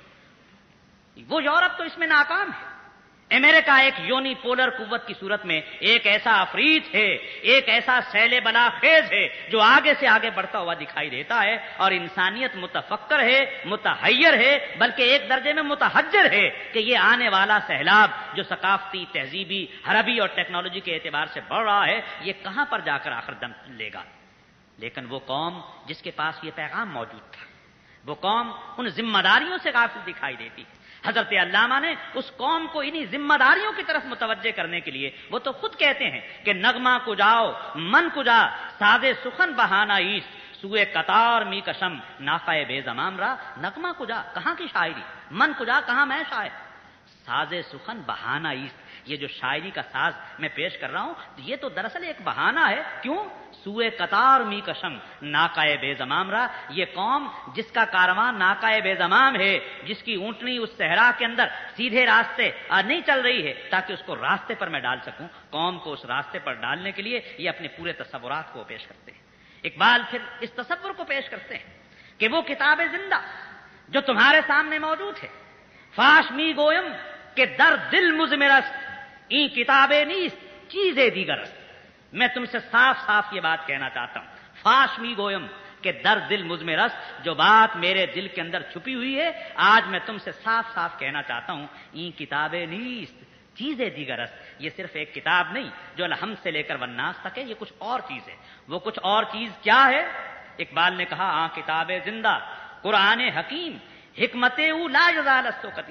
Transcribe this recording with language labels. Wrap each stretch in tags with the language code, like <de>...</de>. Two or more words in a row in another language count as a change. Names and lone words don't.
<ur>وہ یورپ تو اس میں ناکام ہے۔ امریکہ ایک یونی پولر قوت کی صورت میں ایک ایسا افریت ہے، ایک ایسا سیل بلا خیز ہے جو آگے سے آگے بڑھتا ہوا دکھائی دیتا ہے، اور انسانیت متفکر ہے، متحیر ہے، بلکہ ایک درجے میں متحجر ہے کہ یہ آنے والا سیلاب جو ثقافتی، تہذیبی، حربی اور ٹیکنالوجی کے اعتبار سے بڑھ رہا ہے یہ کہاں پر جا کر آخر دم لے گا۔ لیکن وہ قوم جس کے پاس یہ پیغام موجود تھا، وہ قوم ان ذمہ داریوں سے غافل دکھائی دیتی ہے۔ حضرت علامہ نے اس قوم کو انہی ذمہ داریوں کی طرف متوجہ کرنے کے لیے وہ تو خود کہتے ہیں کہ</ur> <fa>نغمہ کجاؤ من کجا ساز سخن بہانہ ایست سوئے قطار می کشم ناقہ بے زمام را۔ نغمہ کجا</fa> <ur>کہاں کی شاعری،</ur> <fa>من کجا</fa> <ur>کہاں میں شاعر،</ur> <fa>ساز سخن بہانہ ایست،</fa> <ur>یہ جو شاعری کا ساز میں پیش کر رہا ہوں یہ تو دراصل ایک بہانہ ہے۔ کیوں؟</ur> <fa>سوئے قطار می کشم ناقہ بے زمام را،</fa> <ur>یہ قوم جس کا کارواں</ur> <fa>ناقہ بے زمام</fa> <ur>ہے، جس کی اونٹنی اس صحرا کے اندر سیدھے راستے نہیں چل رہی ہے تاکہ اس کو راستے پر میں ڈال سکوں، قوم کو اس راستے پر ڈالنے کے لیے یہ اپنے پورے تصورات کو پیش کرتے ہیں۔ اقبال پھر اس تصور کو پیش کرتے ہیں کہ وہ کتاب زندہ جو تمہارے سامنے موجود ہے،</ur> <fa>فاش می گویم کہ در دل مزمرست این کتابیں نیست چیزیں دیگرست۔</fa> <ur>میں تم سے صاف صاف یہ بات کہنا چاہتا ہوں،</ur> <fa>فاش می گویم کہ در دل مزمرست،</fa> <ur>جو بات میرے دل کے اندر چھپی ہوئی ہے آج میں تم سے صاف صاف کہنا چاہتا ہوں،</ur> <fa>این کتابیں نیست چیزیں دیگرست،</fa> <ur>یہ صرف ایک کتاب نہیں جو الحمد سے لے کر والناس تک ہے، یہ کچھ اور چیز ہے۔ وہ کچھ اور چیز کیا ہے؟ اقبال نے کہا</ur> <fa>کتاب زندہ قرآن حکیم حکمت او لا یزال قدیم۔</fa>